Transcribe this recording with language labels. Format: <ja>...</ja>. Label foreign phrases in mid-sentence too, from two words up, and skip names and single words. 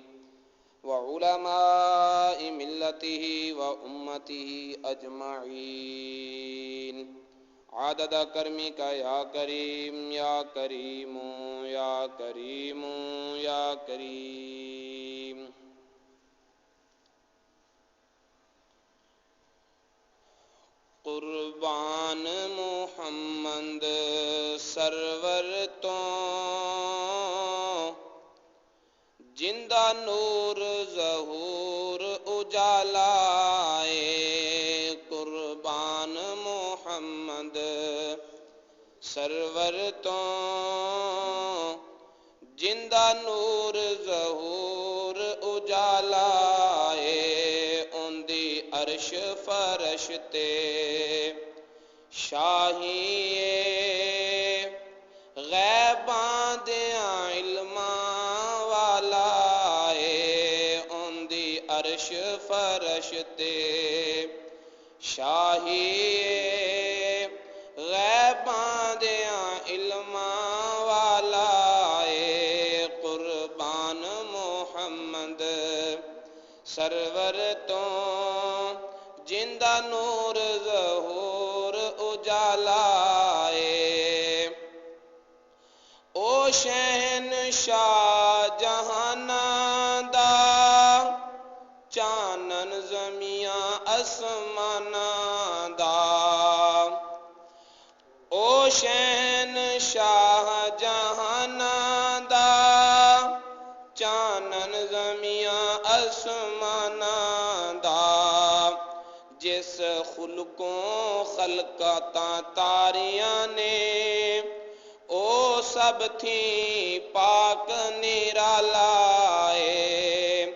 <ar>وعلماء ملته وأمته أجمعين عدد کرمك يا كريم يا كريم يا كريم يا كريم.</ar> <pa>قربان محمد سرور تو جندہ نور ظہور اجالائے. قربان محمد سرور تو جندہ نور ظہور اجالائے. ان دی عرش فرش تے شاہی غیباں دیاں علماں والا اے. ان دی عرش فرش تے شاہی غیباں دیاں علماں والا اے. قربان محمد سرور تو جندہ نور ظہور اجالا اے. او شہنشاہ جہاناں دا چانن زمیاں اسماناں دا. او شہنشاہ جہاناں دا چانن زمیاں ਜ਼ਮੀਆਂ ਅਸਮਾਨਾਂ ਦਾ, ਜਿਸ ਖੁਲਕੋਂ ਖਲਕਤਾਂ ਤਾਰੀਆਂ ਨੇ, ਉਹ ਸਭ ਥੀ ਪਾਕ ਨਿਰਾਲਾ ਏ।</pa>